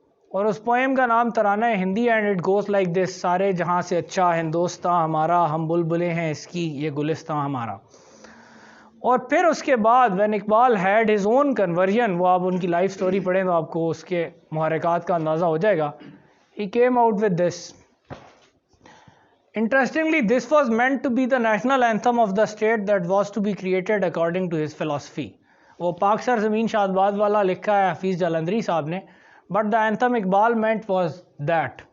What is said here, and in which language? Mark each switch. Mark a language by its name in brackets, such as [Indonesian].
[Urdu] اور اس پوئم کا نام ترانہ Hindi [English] and it goes like this: [Urdu] سارے جہاں سے اچھا ہندوستاں ہمارا، ہم بلبلیں ہیں اس کی یہ گلستاں ہمارا. اور پھر اس کے بعد [English] when Iqbal had his own conversion, [Urdu] وہ آپ ان کی لائف سٹوری پڑھیں تو آپ کو اس کے محرکات کا اندازہ ہو جائے گا. [English] He came out with this. Interestingly, this was meant to be the national anthem of the state that was to be created according to his philosophy. [Urdu] وہ پاک سر زمین شادباد والا لکھا ہے حفیظ جالندری صاحب نے، [English] but the anthem [Urdu] Iqbal [English] meant was that.